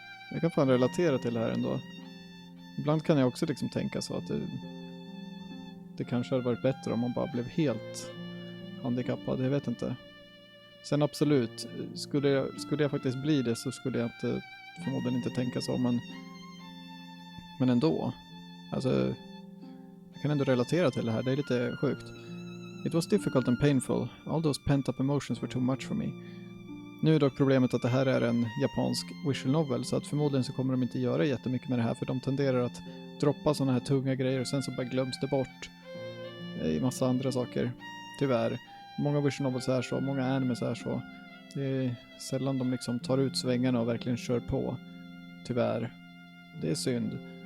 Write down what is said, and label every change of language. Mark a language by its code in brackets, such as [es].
[sv] Jag kan fan relatera till det här ändå. Ibland kan jag också liksom tänka så att det kanske hade varit bättre om man bara blev helt handikappad. Jag vet inte. Sen absolut, skulle jag faktiskt bli det så skulle jag förmodligen inte tänka så. Men ändå. Alltså, jag kan ändå relatera till det här. Det är lite sjukt. [en] It was difficult and painful. All those pent-up emotions were too much for me. [sv] Nu är dock problemet att det här är en japansk visual novel, så att förmodligen så kommer de inte göra jättemycket med det här, för de tenderar att droppa sådana här tunga grejer och sen så bara glöms det bort i massa andra saker. Tyvärr. Många visual novels är så, många animes är så. Det är sällan de liksom tar ut svängarna och verkligen kör på. Tyvärr. Det är synd.